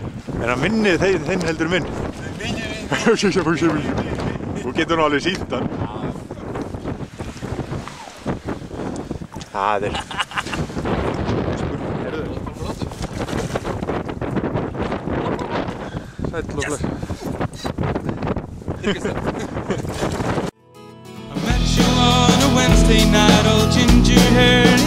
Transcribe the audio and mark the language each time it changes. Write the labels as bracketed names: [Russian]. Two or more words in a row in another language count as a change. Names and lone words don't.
[Icelandic] Er hann minni þeim heldur minn? Þú getur nú alveg sýnt hann. Það er... Sæll og bless. [English] I met you on a Wednesday night, old ginger hair.